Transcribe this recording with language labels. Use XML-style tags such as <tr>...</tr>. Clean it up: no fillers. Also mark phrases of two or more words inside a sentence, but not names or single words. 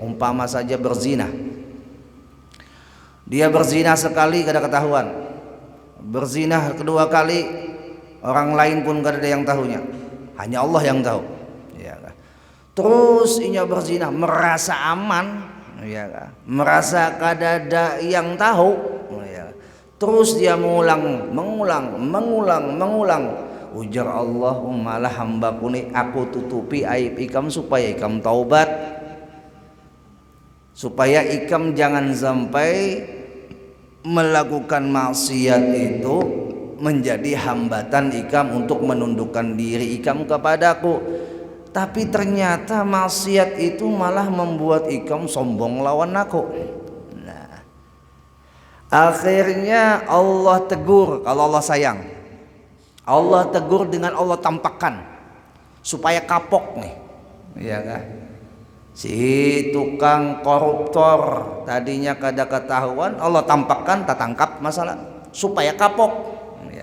<id>Umpama saja berzina, dia berzina sekali kada ketahuan, berzina kedua kali orang lain pun kada ada yang tahunya, hanya Allah yang tahu. Ya, terus inya berzina merasa aman, ya, merasa kada ada yang tahu. Ya. Terus dia mengulang. Ujar Allahumma lah hambaku ni, aku tutupi aib ikam supaya ikam taubat, supaya ikam jangan sampai melakukan maksiat itu menjadi hambatan ikam untuk menundukkan diri ikam kepadaku. Tapi ternyata maksiat itu malah membuat ikam sombong lawan aku. Nah, akhirnya Allah tegur. Kalau Allah sayang, Allah tegur dengan Allah tampakkan supaya kapok nih, ya kan? Si tukang koruptor tadinya kada ketahuan, Allah tampakkan, tak tangkap masalah supaya kapok.</id>